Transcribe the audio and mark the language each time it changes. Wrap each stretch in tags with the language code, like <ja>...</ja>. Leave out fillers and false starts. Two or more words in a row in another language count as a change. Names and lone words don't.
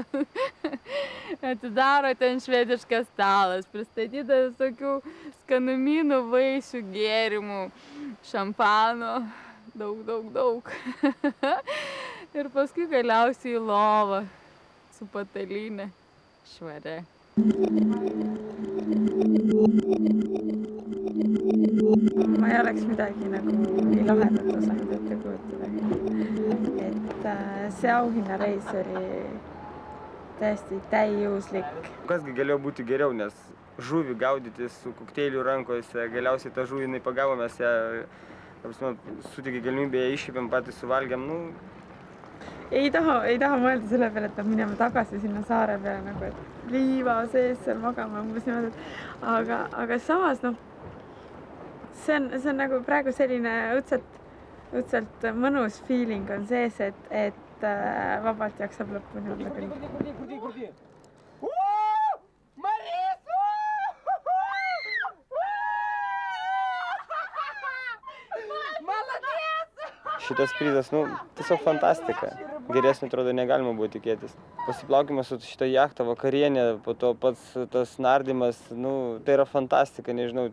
<lt>Atidaro ten švediškas stalas, pristatyta visokių skanumynų, vaisių, gėrimų, šampano. Daug. Ir paskui galiausiai į lovą su patalynė švaria.</lt> <et>Ma ei oleks midagi nagu nii lahedat osanud ette kujutada. Et see auhinnareis oli täiesti täiuslik.</et> <lt>Kasgi galėjo būti geriau, nes žuvį gaudyti su kokteiliu rankose, galiausiai tą žuvį jinai pagavo, mes ją sutikė galimybę, iššipėm, patys suvalgėm,</lt> <et>Ei taha mõelda selle peale, et peab minema tagasi sinna saare peale, nagu et liiva sees seal magama umbes niimoodi, aga samas see on nagu praegu selline õudselt mõnus feeling on sees, et vabalt jaksab lõpuni olla küll.</et> <lt>Šitas prizas, tiesiog fantastika. Geresnio, atrodo, negalima buvo tikėtis. Pasiplaukimas su šitą jachtą, vakarienė, po to pats tas nardymas, tai yra fantastika, nežinau.</lt>